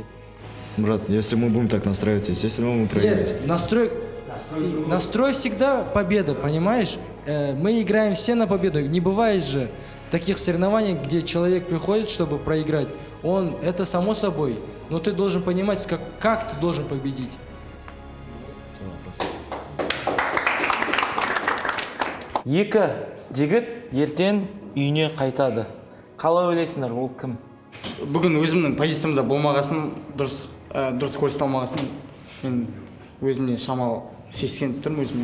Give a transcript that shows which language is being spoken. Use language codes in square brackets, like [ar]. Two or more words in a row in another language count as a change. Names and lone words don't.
[ru] Брат, если мы будем так настраиваться, естественно, мы проиграем. Нет, настрой всегда победа, понимаешь? Мы играем все на победу. Не бывает же таких соревнований, где человек приходит, чтобы проиграть. Это само собой. Но ты должен понимать, как ты должен победить. [kk] Екі жігіт ертең үйіне қайтады. Қалай ойлайсыңдар, ол кім? Бүгін өзімнің позициямда болмағасын, дұрыс көрсете мен өзімне шамалы сескеніп тұрмын өзіме.